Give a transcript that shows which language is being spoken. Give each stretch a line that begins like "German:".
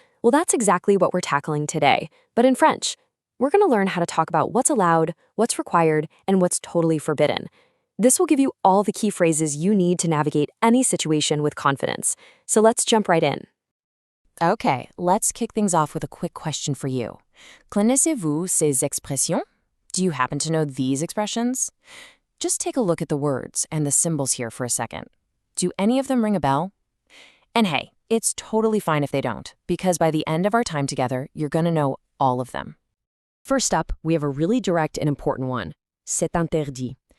English: Well, that's exactly what we're tackling today, but in French. We're going to learn how to talk about what's allowed, what's required, and what's totally forbidden. This will give you all the key phrases you need to navigate any situation with confidence. So let's jump right in. Okay, let's kick things off with a quick question for you.
French: Connaissez-vous ces expressions?
English: Do you happen to know these expressions? Just take a look at the words and the symbols here for a second. Do any of them ring a bell? And hey, it's totally fine if they don't, because by the end of our time together, you're going to know all of them. First up, we have a really direct and important one.
French: C'est interdit.